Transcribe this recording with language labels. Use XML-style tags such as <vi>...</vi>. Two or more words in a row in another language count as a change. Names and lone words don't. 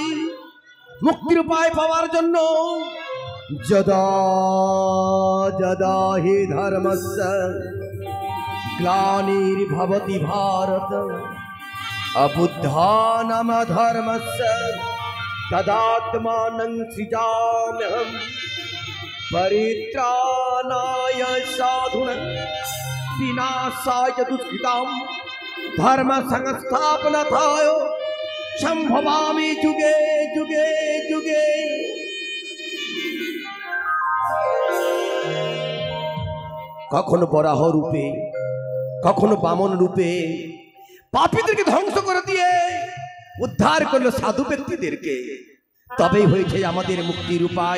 <bn>মুক্তির উপায় পাওয়ার জন্য</bn> <sa>যদা যদা হি ধর্মস্য গ্লানির্ভবতি ভারত অবুদ্ধানাম ধর্মস্য তদাত্মাनं সৃজাম্যহম परित्राणाय साधूनां विनाशाय च दुष्कृतां धर्म संस्थापनार्थाय संभवामि जुगे जुगे जुगे।</sa> <bn>কখনো বরাহ রূপে, কখনো বামন রূপে পাপীদেরকে ধ্বংস করে দিয়ে উদ্ধার করলো সাধু ব্যক্তিদেরকে, তবেই হয়েছে আমাদের মুক্তির উপায়।</bn>